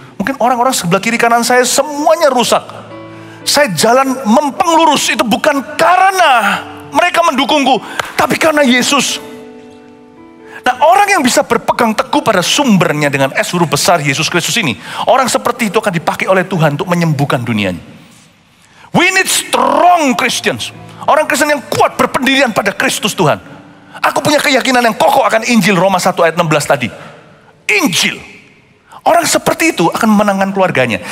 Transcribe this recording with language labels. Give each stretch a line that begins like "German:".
Indonesian: Mungkin orang-orang sebelah kiri kanan saya semuanya rusak. Saya jalan mempeng lurus itu bukan karena mereka mendukungku, tapi karena Yesus. Nah, orang yang bisa berpegang teguh pada sumbernya dengan S huruf besar Yesus Kristus ini, orang seperti itu akan dipakai oleh Tuhan untuk menyembuhkan dunianya.
English: We need strong Christians.
Indonesian: Orang Kristen yang kuat berpendirian pada Kristus Tuhan. Aku punya keyakinan yang kokoh akan Injil Roma 1 ayat 16 tadi. Injil. Orang seperti itu akan memenangkan keluarganya.